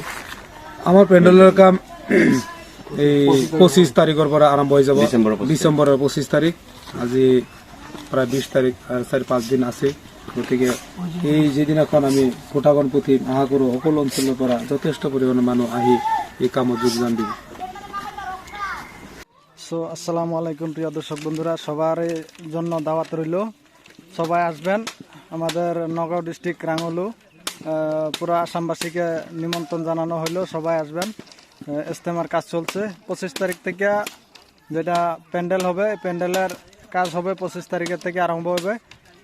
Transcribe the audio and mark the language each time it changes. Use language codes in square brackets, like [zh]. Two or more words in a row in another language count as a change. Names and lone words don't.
[as] আমাৰ পেণ্ডেলৰ কাম এই 25 তাৰিখৰ পৰা আৰম্ভ হৈ যাব, ডিচেম্বৰৰ 25 তাৰিখ। আজি প্ৰায় 20 তাৰিখ, 4-5 দিন আছে। গতিকে এই যিদিনাখন আমি ফুটাখন পুতিম, আশা কৰোঁ সকলো অঞ্চলৰ পৰা যথেষ্ট পৰিমাণৰ মানুহ আহি এই কামত যোগদান দিব। [ar] السلام عليكم [bn] প্রিয় দর্শক বন্ধুরা, সবার জন্য দাওয়াত রইল, সবাই আসবেন। আমাদের নগাঁও ডিস্ট্রিক্ট রাঙলু পুরো আসামবাসীকে নিমন্ত্রণ জানানো হলো, সবাই আসবেন। ইস্তেমার কাজ চলছে 25 তারিখ থেকে, যেটা প্যান্ডেল হবে প্যান্ডেলের কাজ হবে 25 তারিখের থেকে আরম্ভ হবে।